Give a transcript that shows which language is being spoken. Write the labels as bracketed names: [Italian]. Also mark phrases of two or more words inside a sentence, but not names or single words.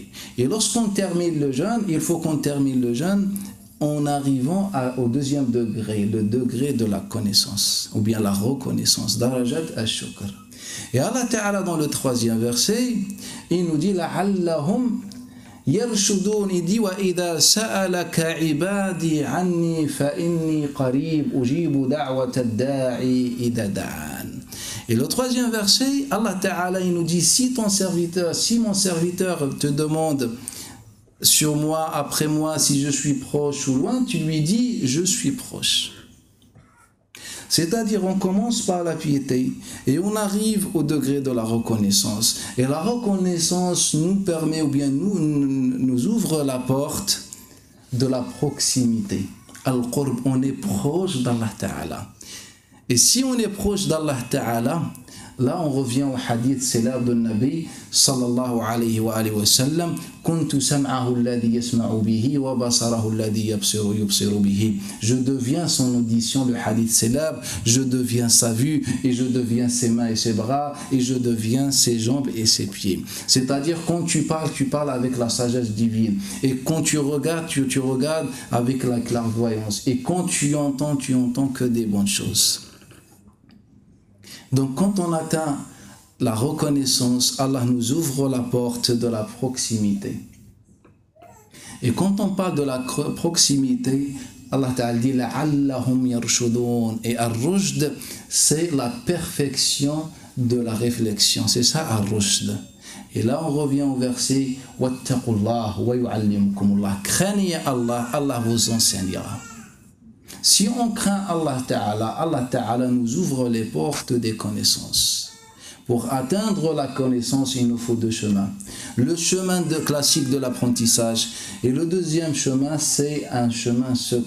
[French] Et lorsqu'on termine le jeûne, il faut qu'on termine le jeûne en arrivant au 2e degré, le degré de la connaissance, ou bien la reconnaissance, [Arabic] درجة الشكر. [French] Et [Arabic] الله تعالى [French] dans le 3e verset, il nous dit [Arabic] لعلهم يرشدون, [French] il dit [Arabic] وإذا سألك عبادي عني فإني قريب أجيب دعوة الداعي إذا دعان. [French] Et le 3e verset, [Arabic] الله تعالى [French] il nous dit si mon serviteur te demande sur moi, après moi, si je suis proche ou loin, tu lui dis je suis proche. C'est-à-dire on commence par la piété et on arrive au degré de la reconnaissance. Et la reconnaissance nous permet ou bien nous ouvre la porte de la proximité. Al-Qurb, on est proche d' [Arabic] الله تعالى. [French] Et si on est proche d' [Arabic] الله تعالى, [French] là on revient au hadith célèbre de [Arabic] نبي صلى الله عليه وسلم, كنت سمعه الذي يسمع به وبصره الذي يبصر به. [French] Je deviens son audition, le hadith célèbre, je deviens sa vue et je deviens ses mains et ses bras et je deviens ses jambes et ses pieds. C'est-à-dire quand tu parles avec la sagesse divine, et quand tu regardes, tu regardes avec la clairvoyance, et quand tu entends que des bonnes choses. Donc quand on atteint la reconnaissance, Allah nous ouvre la porte de la proximité. Et quand on parle de la proximité, [Arabic] الله تعالى [French] dit [Arabic] لعلهم يرشدون. [French] Et ar-rushd, c'est la perfection de la réflexion. C'est ça ar-rushd. Et là on revient au verset [Arabic] واتقوا الله ويعلمكم الله. [French] Craignez Allah, Allah vous enseignera. Si on craint [Arabic] الله تعالى [French] nous ouvre les portes des connaissances. Pour atteindre la connaissance, il nous faut 2 chemins. Le chemin classique de l'apprentissage et le 2e chemin, c'est un chemin secret.